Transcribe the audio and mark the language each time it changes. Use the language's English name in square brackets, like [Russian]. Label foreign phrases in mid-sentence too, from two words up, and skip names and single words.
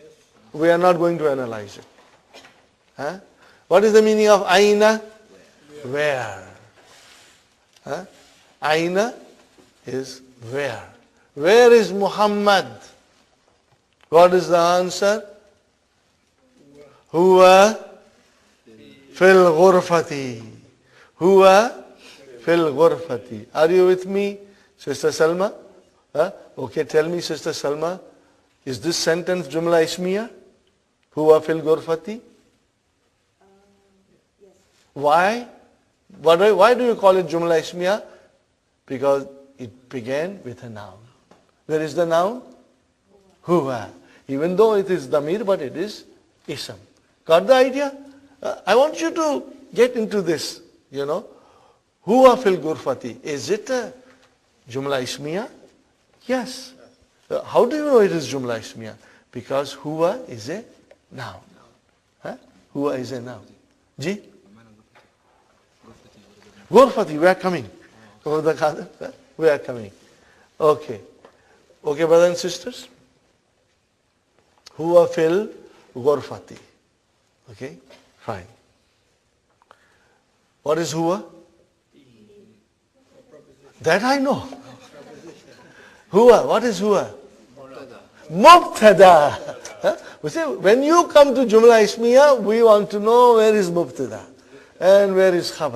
[English] We are not going to analyze it. Huh? What is the meaning of Aina? Where. Huh? Aina is where. Where is Muhammad? What is the answer? [Arabic] هو في الغرفة. هو في الغرفة. [English] Are you with me, Sister Salma? Huh? Okay, tell me, Sister Salma, is this sentence [Arabic] جملة اسمية? هو في الغرفة? [English] Yes. Why? Why do you call it [Arabic] جملة اسمية? [English] Because it began with a noun. Where is the noun? Huwa. Even though it is Damir, but it is Ism. Got the idea? I want you to get into this, [Arabic] هو في الغرفة. [English] Is it a [Arabic] جملة اسمية? [English] Yes. How do you know it is [Arabic] جملة اسمية? [English] Because Huwa is a noun. Huh? Huwa is a noun. Ji? Ghurfati, we are coming. We are coming. Okay. Okay, brothers and sisters? [Arabic] هو في الغرفة. [English] Okay? Fine. What is huwa? That I know. Huwa, what is huwa? Mubtada. Huh? We say, when you come to [Arabic] جملة اسمية, [English] we want to know where is Mubtada and where is Khabar.